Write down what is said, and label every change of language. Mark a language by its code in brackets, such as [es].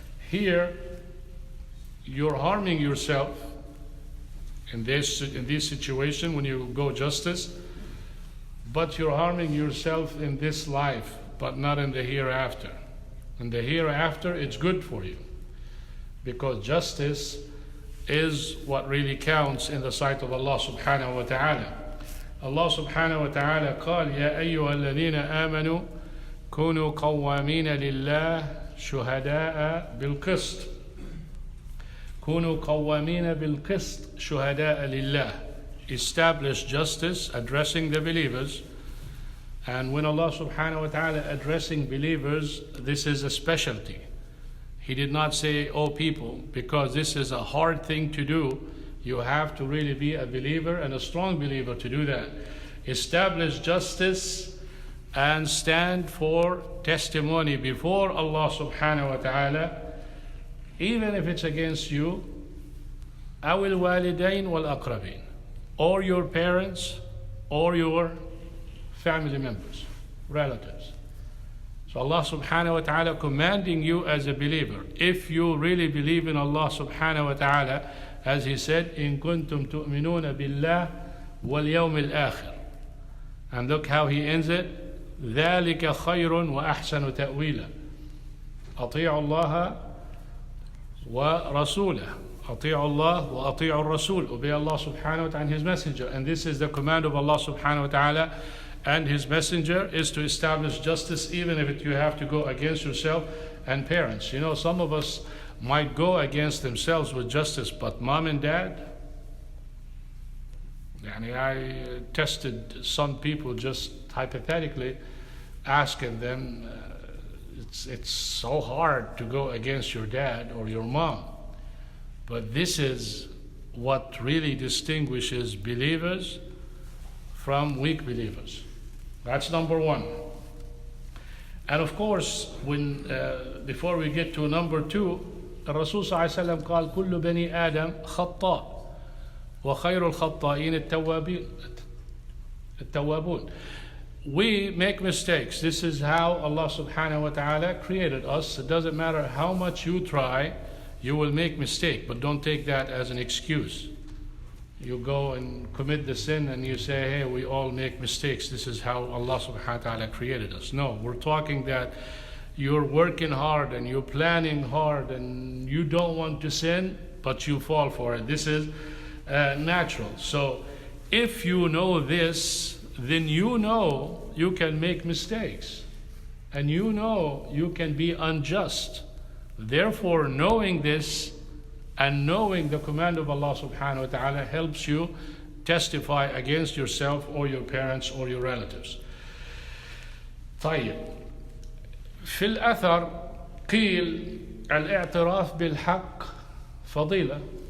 [en] Here, you're harming yourself in this situation when you go justice, but you're harming yourself in this life, but not in the hereafter. In the hereafter, it's good for you, because justice is what really counts in the sight of Allah subhanahu wa ta'ala. [ar] Allah subhanahu wa ta'ala قال يا أيها الذين آمنوا كونوا قوامين لله شهداء بالقسط. كونوا قوامين بالقسط شهداء لله. [en] Establish justice, addressing the believers. And when Allah subhanahu wa ta'ala addressing believers, this is a specialty. He did not say, oh people, because this is a hard thing to do. You have to really be a believer and a strong believer to do that. Establish justice and stand for testimony before Allah subhanahu wa ta'ala, even if it's against you, [ar] أو الوالدين والأقربين, [en] or your parents or your family members, relatives. So Allah subhanahu wa ta'ala commanding you as a believer, if you really believe in Allah subhanahu wa ta'ala, as he said, [ar] إن كنتم تؤمنون بالله واليوم الآخر. [en] And look how he ends it, [ar] ذلك خير وأحسن تأويلا. [en] أطيعوا الله ورسوله. أطيعوا الله وأطيعوا الرسول. Obey Allah subhanahu wa ta'ala and his messenger. And this is the command of Allah subhanahu wa ta'ala and his messenger, is to establish justice even if you have to go against yourself and parents. You know, some of us might go against themselves with justice, but mom and dad, I tested some people just hypothetically, asking them, it's so hard to go against your dad or your mom. But this is what really distinguishes believers from weak believers. That's number one. And of course, when before we get to number two, [ar] الرسول صلى الله عليه وسلم قال كل بني آدم خطاء وخير الخطائين التوابون. [en] We make mistakes. This is how Allah subhanahu wa ta'ala created us. It doesn't matter how much you try, you will make mistake, but don't take that as an excuse. you go and commit the sin and you say, hey, we all make mistakes. This is how Allah subhanahu wa ta'ala created us. No, we're talking that you're working hard and you're planning hard and you don't want to sin, but you fall for it. This is natural. So if you know this, then you know you can make mistakes. And you know you can be unjust. Therefore, knowing this and knowing the command of Allah subhanahu wa ta'ala helps you testify against yourself or your parents or your relatives. [ar] طيب. في الأثر قيل الاعتراف بالحق فضيلة.